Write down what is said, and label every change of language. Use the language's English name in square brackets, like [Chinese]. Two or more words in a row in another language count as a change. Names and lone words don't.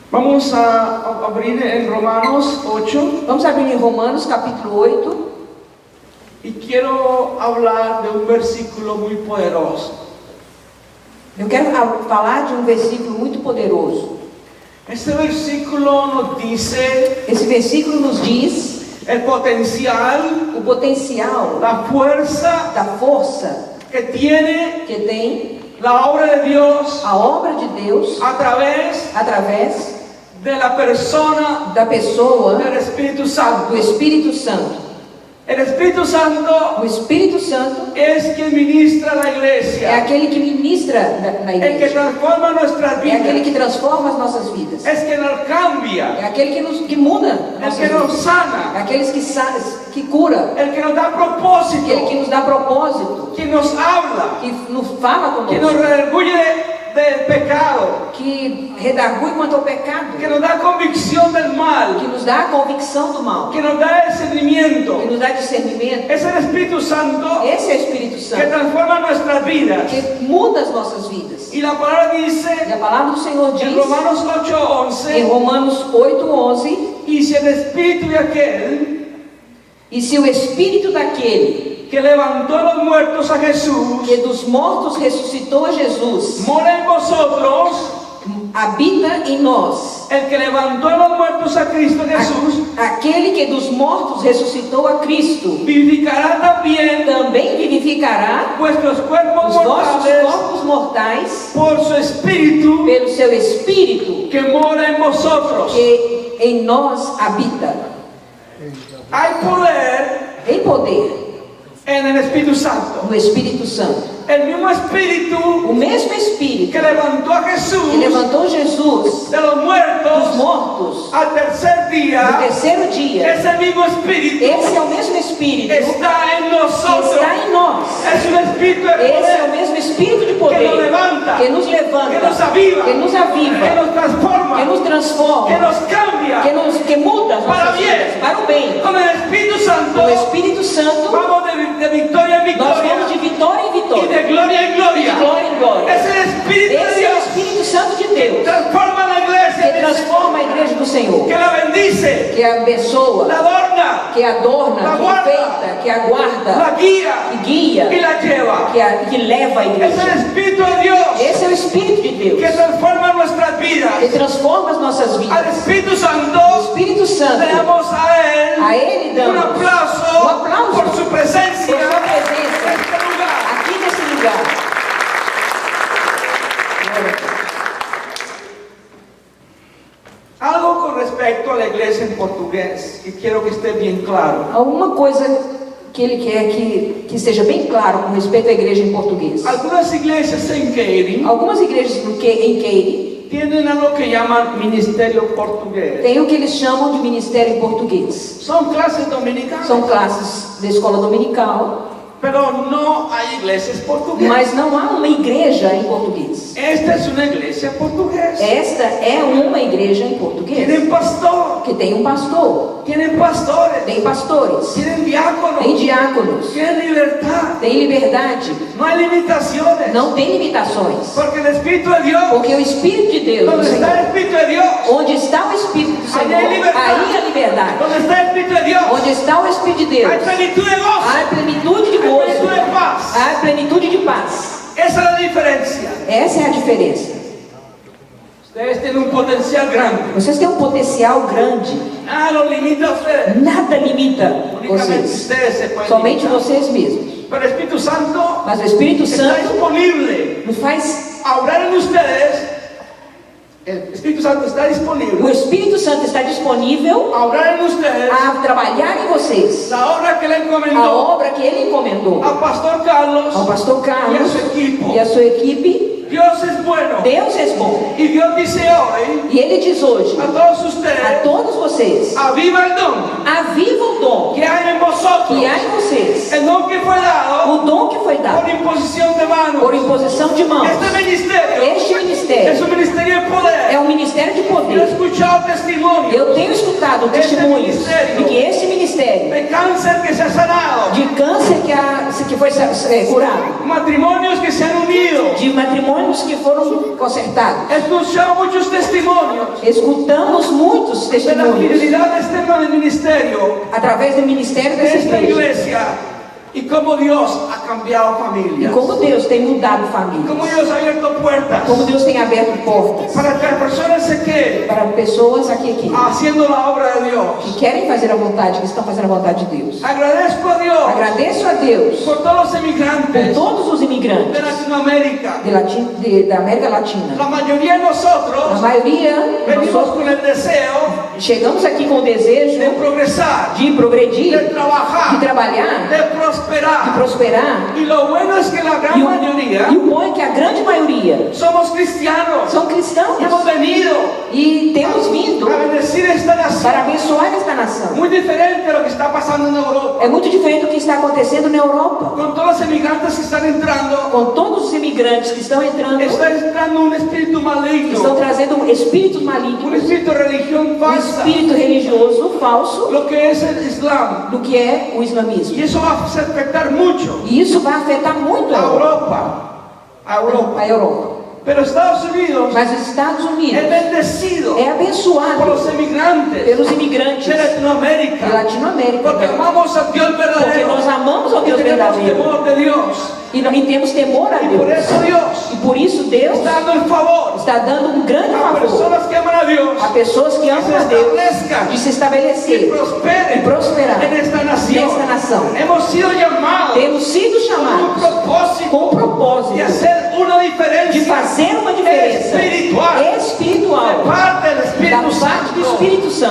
[Spanish] Vamos a abrir en Romanos 8 [Portuguese] Vamos abrir em Romanos capítulo 8 [Spanish] y quiero hablar de un versículo muy poderoso. [Portuguese] Eu quero falar de um versículo muito poderoso. [Spanish] Este versículo nos dice [Portuguese] Esse versículo nos diz [Spanish] el potencial, [Portuguese] o potencial [Spanish] la fuerza [Portuguese] da força [Spanish] que tiene [Portuguese] que tem [Spanish] la obra de Dios [Portuguese] a obra de Deus [Spanish] através de la persona [Portuguese] da pessoa [Spanish] del Espíritu Santo. [Portuguese] do Espírito Santo. [Spanish] El Espíritu Santo [Portuguese] O Espírito Santo [Spanish] es quien ministra la [Portuguese] é [Spanish] iglesia, [Portuguese] aquele que ministra na [Spanish] el que [Portuguese] igreja, [Spanish] transforma nuestras [Portuguese] é aquele [Spanish] vidas, [Portuguese] que transforma as nossas vidas, [Spanish] es quien nos cambia, [Portuguese] é aquele que muda [Spanish] el [Portuguese] nossas [Spanish] que nos [Portuguese] vidas, [Spanish] sana, [Portuguese] é aqueles que cura, [Spanish] el que nos da [Portuguese] aquele que [Spanish] propósito, [Portuguese] nos dá propósito, [Spanish] quien nos habla, [Portuguese] que nos fala [Spanish] quien nos [Portuguese] conosco, [Spanish] redarguye del pecado, [Portuguese] que redargui quanto ao pecado, [Spanish] que nos da convicción del [Portuguese] que [Spanish] mal, [Portuguese] nos dá a convicção do mal, [Spanish] que nos da discernimiento. [Portuguese] que nos dá discernimento. [Spanish] Es el Espíritu Santo [Portuguese] Esse é o Espírito [Spanish] que [Portuguese] Santo [Spanish] transforma nuestras vidas. [Portuguese] que muda as nossas vidas. [Spanish] Y la palabra [Portuguese] E [Spanish] dice [Portuguese] a palavra do Senhor diz [Spanish] en Romanos [Portuguese] em [Spanish] 8:11, [Portuguese] Romanos 8:11, [Spanish] y si el Espíritu de aquel [Portuguese] e se o Espírito daquele [Spanish] que levantó a los muertos a Jesús [Portuguese] que dos mortos ressuscitou a Jesus [Spanish] mora en vosotros, [Portuguese] habita em nós, [Spanish] el que levantó a los muertos a Cristo Jesús [Portuguese] aquele que dos mortos ressuscitou a Cristo, [Spanish] vivificará también [Portuguese] também vivificará [Spanish] vuestros cuerpos [Portuguese] os vossos [Spanish] mortales [Portuguese] corpos mortais [Spanish] por su Espíritu [Portuguese] pelo seu Espírito [Spanish] que mora en vosotros. [Portuguese] que em nós habita. [Spanish] Hay poder [Portuguese] Em poder [Spanish] en el Espíritu Santo. [Portuguese] no Espírito Santo. [Spanish] El mismo Espíritu [Portuguese] O mesmo Espírito [Spanish] que levantó a [Portuguese] que [Spanish] Jesús [Portuguese] levantou Jesus [Spanish] de los [Portuguese] dos [Spanish] muertos [Portuguese] mortos [Spanish] al tercer [Portuguese] no [Spanish] día, [Portuguese] terceiro dia, [Spanish] ese mismo Espíritu [Portuguese] esse é o mesmo Espírito [Spanish] está en [Portuguese] que [Spanish] nosotros. [Portuguese] está em nós. [Spanish] Es un Espíritu de [Portuguese] Esse é o [Spanish] poder [Portuguese] mesmo Espírito de [Spanish] que [Portuguese] poder [Spanish] nos levanta, [Portuguese] que nos levanta, [Spanish] que nos aviva, [Portuguese] que nos [Spanish] que [Portuguese] aviva, [Spanish] nos transforma, [Portuguese] que nos transforma, [Spanish] que nos cambia. [Portuguese] que muda as [Spanish] Para [Portuguese] nossas [Spanish] bien. [Portuguese] vidas para o bem. [Spanish] Con el Espíritu Santo [Portuguese] Com o Espírito Santo, [Spanish] vamos de victoria en [Portuguese] nós vamos de [Spanish] victoria [Portuguese] vitória em [Spanish] y [Portuguese] vitória, [Spanish] de gloria en [Portuguese] de [Spanish] gloria. [Portuguese] glória em glória. [Spanish] Es el Espíritu de [Portuguese] Esse é o [Spanish] Dios [Portuguese] Espírito Santo de [Spanish] que [Portuguese] Deus [Spanish] transforma la [Portuguese] que [Spanish] iglesia, [Portuguese] transforma a igreja do Senhor, [Spanish] que la bendice, [Portuguese] que abençoa, [Spanish] la adorna, [Portuguese] que adorna, [Spanish] La [Portuguese] que [Spanish] guarda. [Portuguese] enfeita, que aguarda, [Spanish] la guía [Portuguese] que guia, [Spanish] y la lleva. [Portuguese] que leva a [Spanish] Es el [Portuguese] igreja. [Spanish] Espíritu de Dios [Portuguese] Esse é o Espírito de Deus [Spanish] que transforma nuestras [Portuguese] que [Spanish] vidas. [Portuguese] transforma as nossas [Spanish] Al [Portuguese] vidas. [Spanish] Espíritu [Portuguese] O [Spanish] Santo [Portuguese] Espírito Santo, [Spanish] le damos [Portuguese] a Ele [Spanish] un [Portuguese] damos [Spanish] aplauso por su [Portuguese] por [Spanish] presencia [Portuguese] sua [Spanish] en [Portuguese] presença [Spanish] este lugar. [Portuguese] aqui nesse lugar. [Spanish] Algo con respecto a la iglesia en portugués, y quiero que esté bien claro. [Portuguese] Alguma coisa que ele quer que esteja bem claro com respeito à igreja em português. [Spanish] Algunas iglesias en Keiri [Portuguese] Algumas igrejas em Keiri [Spanish] tienen algo que llaman ministerio portugués. [Portuguese] têm o que eles chamam de ministério em português. [Spanish] Son clases dominicales, [Portuguese] São classes da escola dominical, [Spanish] pero no hay iglesias portuguesas. [Portuguese] mas não há uma igreja em português. [Spanish] Esta es una iglesia portuguesa. [Portuguese] Esta é uma igreja em português, [Spanish] Tienen pastor, [Portuguese] que tem um pastor, [Spanish] tienen pastores, [Portuguese] tem pastores, [Spanish] tienen diáconos, [Portuguese] tem diáconos, [Spanish] tienen libertad. [Portuguese] tem liberdade, [Spanish] No hay limitaciones, [Portuguese] não tem limitações. [Spanish] porque el Espíritu de Dios, [Portuguese] Porque o Espírito de Deus, [Spanish] donde [Portuguese] do [Spanish] está el [Portuguese] Senhor, [Spanish] Espíritu de Dios, [Portuguese] onde está o Espírito do Senhor, Aí é liberdade. aí a liberdade. [Spanish] donde está el Espíritu de Dios, [Portuguese] Onde está o Espírito de Deus, [Spanish] hay plenitud de gozo, [Portuguese] há plenitude de [Spanish] hay [Portuguese] gozo, [Spanish] plenitud de paz. [Portuguese] há plenitude de paz. [Spanish] Esa es la diferencia. [Portuguese] Essa é a diferença. [Spanish] Ustedes tienen un potencial grande. [Portuguese] Vocês têm um potencial grande. [Spanish] Nada los limita a ustedes. [Portuguese] Nada limita [Spanish] Únicamente [Portuguese] vocês. [Spanish] ustedes se pueden [Portuguese] Somente [Spanish] limitar. [Portuguese] vocês mesmos. [Spanish] Pero el Espíritu Santo [Portuguese] Mas o Espírito [Spanish] está [Portuguese] Santo [Spanish] disponible [Portuguese] nos faz. [Spanish] a obrar en ustedes. El Espíritu Santo está [Portuguese] O [Spanish] disponible [Portuguese] Espírito Santo está disponível [Spanish] a obrar en ustedes [Portuguese] a trabalhar em vocês [Spanish] la obra que le [Portuguese] a [Spanish] encomendó [Portuguese] obra que Ele encomendou [Spanish] al pastor Carlos [Portuguese] ao pastor [Spanish] y a [Portuguese] Carlos [Spanish] su equipo. [Portuguese] e a sua equipe. [Spanish] Dios es bueno. [Portuguese] Deus é bom. [Spanish] Y Dios dice hoy [Portuguese] E Ele diz hoje [Spanish] a todos [Portuguese] a [Spanish] ustedes: [Portuguese] todos vocês: [Spanish] aviva el don [Portuguese] aviva o dom [Spanish] que hay en vosotros. [Portuguese] que há em vocês, [Spanish] El don que fue dado [Portuguese] o dom que foi [Spanish] por [Portuguese] dado [Spanish] imposición de manos. [Portuguese] por imposição de mãos. [Spanish] Este ministerio [Portuguese] Este [Spanish] es [Portuguese] ministério [Spanish] un ministerio de poder. [Portuguese] é um ministério de [Spanish] Yo he [Portuguese] poder. [Spanish] escuchado testimonios [Portuguese] Eu tenho escutado testemunhos de que este ministério [Spanish] de cáncer que se ha sanado, [Portuguese] de câncer que foi curado, [Spanish] matrimonios que se han unido [Portuguese] de matrimônios ônibus que foram consertados. [Spanish] Escuchamos muchos testimonios [Portuguese] Escutamos muitos [Spanish] de la [Portuguese] testemunhos [Spanish] fidelidad de este ministerio, [Portuguese] através do ministério [Spanish] de [Portuguese] dessa [Spanish] esta [Portuguese] igreja. [Spanish] iglesia, y cómo Dios ha cambiado [Portuguese] E [Spanish] familias, [Portuguese] como Deus tem mudado famílias. [Spanish] cómo Dios ha abierto puertas [Portuguese] Como Deus tem aberto portas [Spanish] para que las personas se queden [Portuguese] para pessoas aqui [Spanish] haciendo la obra de [Portuguese] que [Spanish] Dios. [Portuguese] querem fazer a vontade, que estão fazendo a vontade de Deus. [Spanish] Agradezco a Dios [Portuguese] Agradeço a Deus [Spanish] por todos los [Portuguese] por [Spanish] emigrantes [Portuguese] todos os [Spanish] de [Portuguese] imigrantes [Spanish] Latinoamérica. [Portuguese] da América Latina. [Spanish] La mayoría de [Portuguese] A [Spanish] nosotros [Portuguese] maioria, [Spanish] venimos [Portuguese] nós [Spanish] con el deseo [Portuguese] chegamos aqui com o desejo [Spanish] de progresar, [Portuguese] de [Spanish] de [Portuguese] progredir, de [Spanish] trabajar, [Portuguese] trabalhar, [Spanish] de [Portuguese] de [Spanish] prosperar. [Portuguese] prosperar. [Spanish] Y lo bueno es que la gran [Portuguese] E [Spanish] mayoría [Portuguese] o bom é que a grande maioria [Spanish] somos cristianos. [Portuguese] são cristãos [Spanish] Hemos venido [Portuguese] e temos vindo [Spanish] a bendecir esta nación. [Portuguese] para abençoar esta nação. [Spanish] Muy diferente a lo que está pasando en Europa. [Portuguese] É muito diferente do que está acontecendo na Europa. [Spanish] Con todos los emigrantes que están entrando, [Portuguese] Com todos os imigrantes que estão entrando, [Spanish] está entrando un espíritu [Portuguese] estão [Spanish] maligno, [Portuguese] trazendo espíritos [Spanish] un [Portuguese] malignos, [Spanish] espíritu de religión falsa, [Portuguese] espírito religioso falso [Spanish] lo que es el Islam. [Portuguese] do que é o islamismo. [Spanish] Y eso va a afectar mucho [Portuguese] E isso vai afetar muito [Spanish] a [Portuguese] a Europa. Europa. A Europa. A Europa. [Spanish] Pero Estados Unidos [Portuguese] Mas os Estados [Spanish] es [Portuguese] Unidos [Spanish] bendecido [Portuguese] é [Spanish] por [Portuguese] abençoado [Spanish] los emigrantes [Portuguese] pelos imigrantes [Spanish] de [Portuguese] da [Spanish] Latinoamérica, [Portuguese] Latinoamérica, [Spanish] porque amamos a Dios [Portuguese] porque [Spanish] verdadero [Portuguese] nós amamos ao [Spanish] y [Portuguese] Deus [Spanish] tenemos [Portuguese] verdadeiro [Spanish] temor de Dios. [Portuguese] e temos temor a [Spanish] Y por [Portuguese] Deus. [Spanish] eso Dios [Portuguese] E por isso Deus [Spanish] está dando el favor [Portuguese] está dando um grande [Spanish] a [Portuguese] favor [Spanish] personas que aman a Dios [Portuguese] a pessoas que [Spanish] que [Portuguese] amam [Spanish] se [Portuguese] a Deus [Spanish] establezcan [Portuguese] de se [Spanish] y [Portuguese] estabelecer [Spanish] prosperen [Portuguese] e prosperar [Spanish] en esta nación. [Portuguese] nesta nação. [Spanish] Hemos sido llamados [Portuguese] Temos sido [Spanish] con un [Portuguese] chamados [Spanish] propósito [Portuguese] com o [Spanish] de [Portuguese] propósito [Spanish] hacer una [Portuguese] de [Spanish] diferencia [Portuguese] fazer uma diferença [Spanish] de [Portuguese] espiritual [Spanish] parte del Espíritu [Portuguese] da parte do Espírito [Spanish] Santo